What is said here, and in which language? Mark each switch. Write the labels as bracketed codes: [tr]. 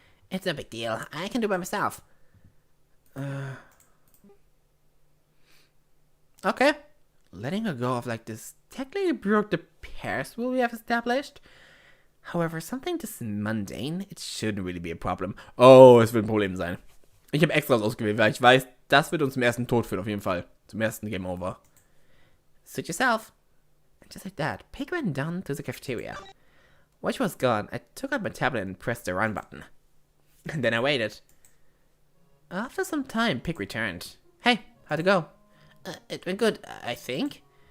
[en] It's no big deal. I can do it by myself. Okay. Letting her go off like this technically broke the pairs rule we have established. However, something this mundane, it shouldn't really be a problem. [de] Oh, es wird ein Problem sein. Ich habe extra ausgewählt, weil ich weiß, das wird uns zum ersten Tod führen, auf jeden Fall. Zum ersten Game Over. [en] Suit yourself. And just like that, Pig ran down to the cafeteria. While she was gone, I took out my tablet and pressed the run button. And then I waited. After some time, Pig returned. Hey, how'd it go? It went good, I think.